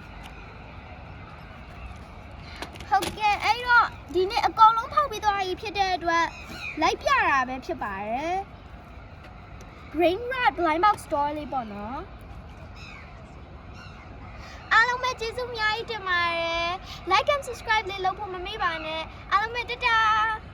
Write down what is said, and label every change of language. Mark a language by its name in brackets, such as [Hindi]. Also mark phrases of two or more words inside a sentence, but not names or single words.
[Burmese] ဟုတ်ကဲ့အဲ့တော့ဒီနေ့အကောင်လုံးဖောက်ပြီးသွားပြီဖြစ်တဲ့အတွက်လိုက်ပြတာပဲဖြစ်ပါတယ် Brain Rot Blind Box Store လေးပေါ့နော်အားလုံးပဲကျေးဇူးအများကြီးတင်ပါတယ် [English] Like and subscribe [Burmese] လေးလုပ်ဖို့မမေ့ပါနဲ့အားလုံးပဲတတား